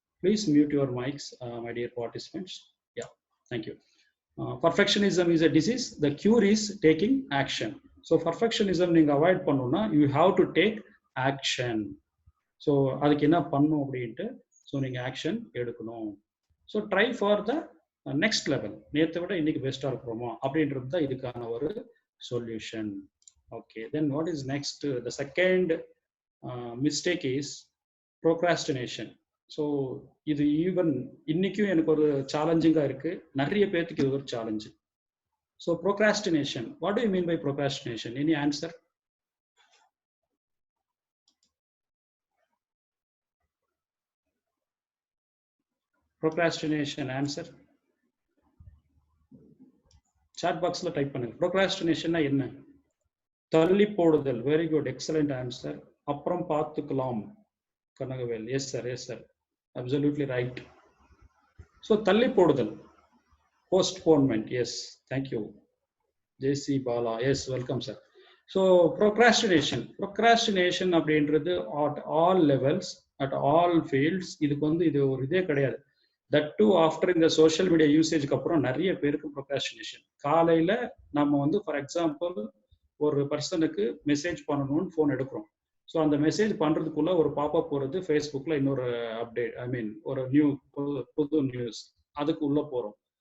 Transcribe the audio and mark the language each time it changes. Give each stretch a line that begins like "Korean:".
English: Please mute your mics my dear participants. Yeah, thank you. Perfectionism is a disease. The cure is taking action. So perfectionism
Tamil: நீங்க avoid பண்ணணும்னா
English: you have to take action.
Tamil: So அதுக்கு என்ன பண்ணும் அப்படின்ட்டு so நீங்க action எடுக்கணும். So
English: Try for the next level.
Tamil: நேற்றை விட இன்னைக்கு பெஸ்டா இருக்கிறோமா அப்படின்றது தான் இதுக்கான ஒரு solution.
English: Okay, then what is next? The second mistake is procrastination.
Tamil: So இது ஈவன் இன்னைக்கும் எனக்கு ஒரு சேலஞ்சிங்கா இருக்கு, நிறைய பேர்த்துக்கு இது ஒரு challenge.
English: So procrastination, what do you mean by procrastination? Any answer?
Tamil: Procrastination answer chat பாக்ஸ்ல டைப் பண்ணுங்க. ப்ரோக்ராஸ்டினேஷன்னா என்ன? தள்ளி போடுதல்.
English: Very good, excellent answer.
Tamil: அப்புறம் பார்த்துக்கலாம் Kanagavel.
English: Yes sir, yes sir, absolutely right. So
Tamil: தள்ளி போடுதல்,
English: postponement. Yes, thank you. JC Bala, yes, welcome sir.
Tamil: So procrastination அப்படின்றது
English: at all levels, at all fields,
Tamil: இதுக்கு வந்து இது ஒரு இதே கிடையாது.
English: That too after
Tamil: இந்த சோஷியல் மீடியா யூசேஜ்க்கு அப்புறம் நிறைய பேருக்கு ப்ரொக்ராஸ்டினேஷன். காலையில நம்ம வந்து ஃபார் எக்ஸாம்பிள் ஒரு பர்சனுக்கு மெசேஜ் பண்ணணும்னு ஃபோன் எடுக்கிறோம். ஸோ அந்த மெசேஜ் பண்றதுக்குள்ள ஒரு பாப்பப் போறது, ஃபேஸ்புக்ல இன்னொரு அப்டேட்,
English: I mean
Tamil: ஒரு புது நியூஸ், அதுக்கு உள்ள போறோம்.